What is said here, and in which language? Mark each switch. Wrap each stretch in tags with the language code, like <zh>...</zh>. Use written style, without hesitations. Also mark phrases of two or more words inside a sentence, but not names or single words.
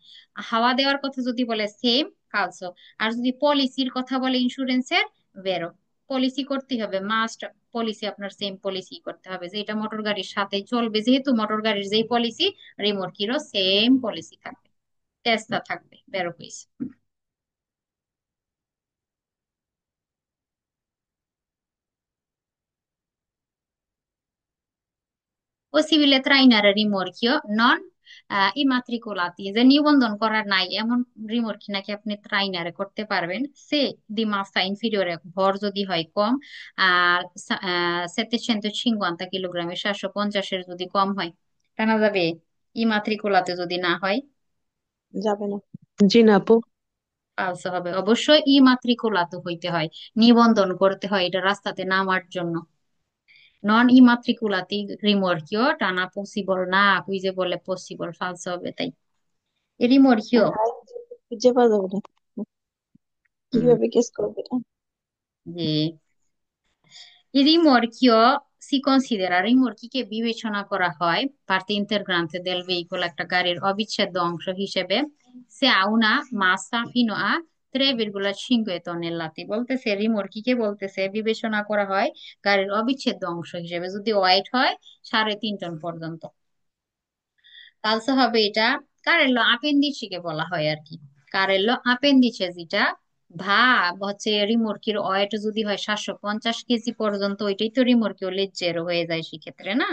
<bn>হাওয়া দেওয়ার কথা যদি বলে সেম, কালসো। আর যদি পলিসির কথা বলে ইন্স্যুরেন্সের, বেরো। পলিসি করতে হবে, মাস্ট পলিসি আপনার সেম পলিসি করতে হবে, যে এটা মোটর গাড়ির সাথে চলবে, যেহেতু মোটর গাড়ির যেই পলিসি রিমোটকিরও সেম পলিসি থাকবে, টেস্টটা থাকবে, বেরো কুইজ।</bn> <it>Possibile trainare rimorchio non immatricolati,</it> <bn>যে নিবন্ধন করার নাই এমন রিমোর্কি নাকি আপনি ট্রাইনারে করতে পারবেন,</bn> <it>se di massa inferiore,</it> <bn>ভর যদি হয় কম, আর 750 কিলোগ্রামের, 750-এর যদি কম হয়, টানা যাবে। ইমাত্রিকুলাতে যদি না হয়, যাবে না। জি না আপু। ফালসো হবে। অবশ্যই ইমাত্রিকুলাতে হইতে হয়, নিবন্ধন করতে হয় এটা রাস্তাতে নামার জন্য।</bn> <it>non immatricolati rimorchio</it> <bn>টানা পসিবল না, কুইজে বলে পসিবল, ফালসো হবে তাই। রিমোর্কিও, খুঁজে পাওয়া যাবে না, কিভাবে কেস করবে এটা? জি,</bn> <it>rimorchio si considera,</it> <bn>রিমোর্কিকে বিবেচনা করা হয়</bn> <it>parte integrante del veicolo,</it> <bn>একটা গাড়ির অবিচ্ছেদ্য অংশ হিসেবে,</bn> <it>সে ha una massa fino a 3,5 tonnellate,</it> <bn>বলতেছে রিমোর্কিকে বলতেছে বিবেচনা করা হয় গাড়ির অবিচ্ছেদ্য অংশ হিসেবে যদি ওয়েট হয় 3.5 টন পর্যন্ত। তাহলে হবে এটা</bn> <it>carrello appendiceকে</it> <bn>বলা হয় আর কি,</bn> <it>carrello appendice</it> <bn>যেটা হচ্ছে রিমোর্কির ওয়েট যদি হয় 750 কেজি পর্যন্ত, ওইটাই তো</bn> <it>rimorchio leggero</it> <bn>হয়ে যায় সেক্ষেত্রে না।</bn>